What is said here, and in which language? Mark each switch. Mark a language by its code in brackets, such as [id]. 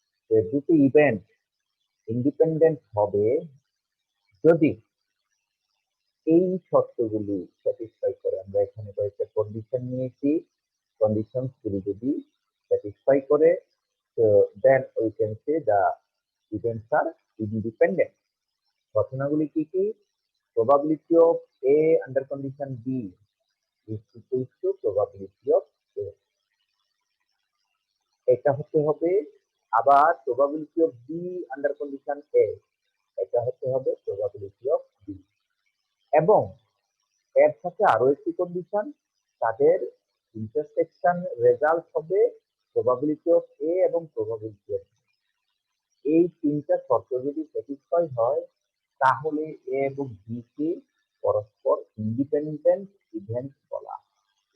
[bn] যে দুটি event independent হবে যদি এই শর্তগুলি স্যাটিসফাই করে। আমরা এখানে কয়েকটা কন্ডিশন নিয়েছি, কন্ডিশন গুলি যদি স্যাটিসফাই করে, [en] Then we can say the events are independent. [bn] ঘটনাগুলি কি কি? [en] probability of A under condition B is equal to probability of A, [bn] এটা হতে হবে। [en] আবার probability of B under condition A, [bn] এটা হতে হবে [en] probability of B। [bn] এবং এর সাথে আরো একটি কন্ডিশন, তাদের ইন্টারসেকশন রেজাল্ট হবে probability of A এবং probability of B। এই তিনটা শর্ত যদি স্যাটিসফাই হয়, তাহলে এ এবং বি কে পরস্পর ইন্ডিপেন্ডেন্ট ইভেন্ট বলা হয়।